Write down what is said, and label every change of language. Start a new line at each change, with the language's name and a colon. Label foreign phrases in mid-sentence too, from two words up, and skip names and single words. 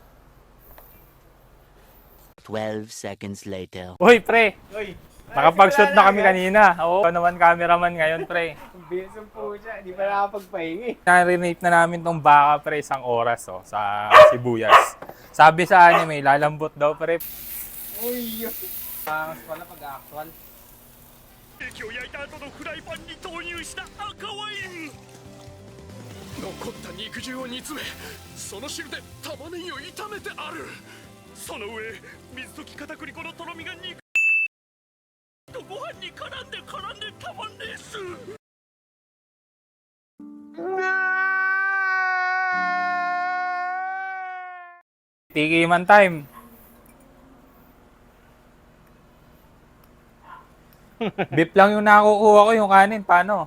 English: 12 seconds later.
Filipino: Uy, pre! Nakapag-shoot na kami kanina. Oo, ikaw naman cameraman ngayon, pre. Bilis po siya, hindi pa nakapagpahingi. Narinate na namin tong baka, pre, 1 oras sa sibuyas. Sabi sa anime, lalambot daw, pre. Uy, pangas pala pag-actual.
Japanese: ケーキを焼いた後のフライパンに投入した赤ワイン残った肉汁を煮詰めその汁で玉ねぎを炒めてあるその上水溶き片栗粉のとろみが肉とご飯に絡んでたまんねえっす
Filipino: Tikiman time. Beef lang yung nakukuha ko, yung kanin. Paano?